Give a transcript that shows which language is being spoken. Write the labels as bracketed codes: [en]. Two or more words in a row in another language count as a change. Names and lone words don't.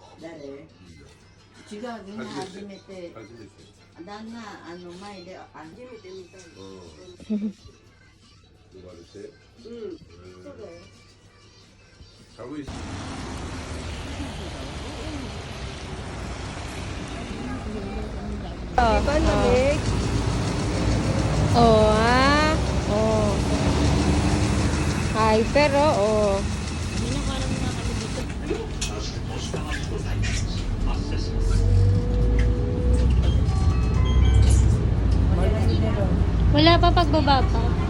[ja] 誰違う、みんな初めて。初めて。旦那、前で初めて見たんうん。呼ばれて。うん。そうだよ。寒いし。 Oh, ah. Oh. [tl] Hyper, oh. Wala pa pagbaba pa.